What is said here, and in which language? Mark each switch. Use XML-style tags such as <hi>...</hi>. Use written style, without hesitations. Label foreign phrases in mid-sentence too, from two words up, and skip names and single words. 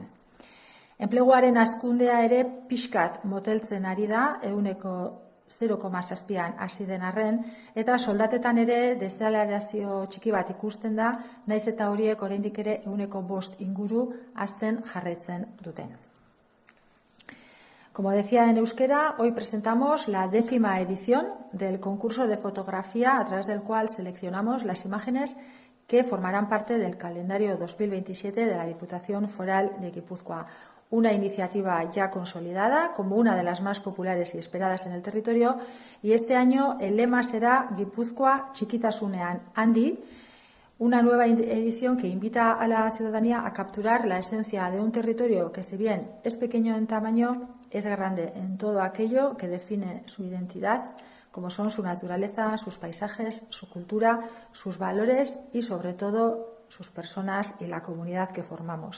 <eu>Enpleguaren hazkundea ere pixkat moteltzen ari da, 0,7 hasi den arren, eta soldatetan ere desalarazio txiki bat ikusten da, naiz eta horiek oraindik ere 5% inguru hazten jarraitzen duten.</eu> <es>Como decía en euskera, hoy presentamos la 10ª edición del concurso de fotografía a través del cual seleccionamos las imágenes que formarán parte del calendario 2027 de la Diputación Foral de Guipúzcoa. Una iniciativa ya consolidada como una de las más populares y esperadas en el territorio, y este año el lema será Guipúzcoa Txikitasunean Handi, una nueva edición que invita a la ciudadanía a capturar la esencia de un territorio que, si bien es pequeño en tamaño, es grande en todo aquello que define su identidad, como son su naturaleza, sus paisajes, su cultura, sus valores y, sobre todo, sus personas y la comunidad que formamos.</es>